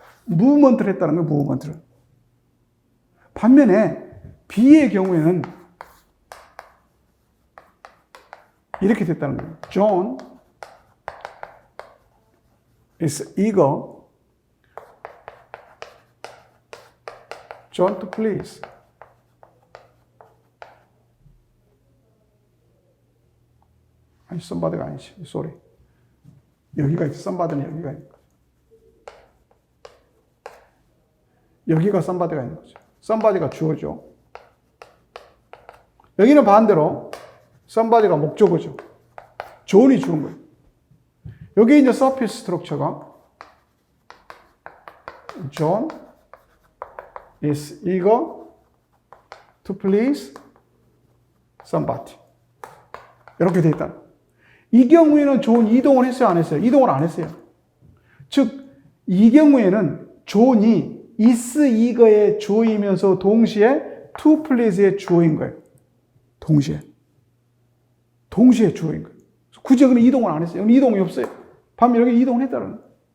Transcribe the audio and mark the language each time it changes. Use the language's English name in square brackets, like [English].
[Korean] movement를 했다는 거예요, movement를. 반면에 B의 경우에는 이렇게 됐다는 거예요. [English] John is eager John to please. [Korean] 아니, somebody가 아니지. [English] sorry. [Korean] 여기가 있어. somebody는 여기가 있는 거죠. 여기가 somebody가 있는 거죠. somebody가 주어죠. 여기는 반대로 somebody가 목적어죠. 존이 주는 거예요. 여기 이제 [English] surface structure가 John is eager to please somebody. [Korean] 이렇게 돼 있다. 이 경우에는 존 이동을 했어요, 안 했어요? 이동을 안 했어요. 즉, 이 경우에는 존이 is eager의 주어이면서 동시에 to please의 주어인 거예요. 동시에 주어인 거예요. 굳이 그럼 이동을 안 했어요. 이동이 없어요. 반면 여기 이동을 했다는 거예요.